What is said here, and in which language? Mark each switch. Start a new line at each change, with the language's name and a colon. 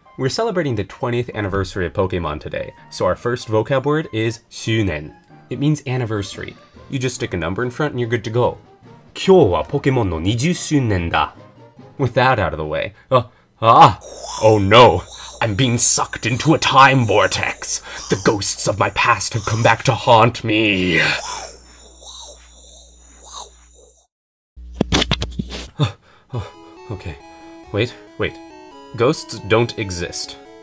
English: We're celebrating the 20th anniversary of Pokemon today, so our first vocab word is shunen. It means anniversary. You just stick a number in front and you're good to go.
Japanese: 今日は Pokemon の20周年だ.
English: With that out of the way, oh no, I'm being sucked into a time vortex. The ghosts of my past have come back to haunt me. Okay, wait. Ghosts don't exist.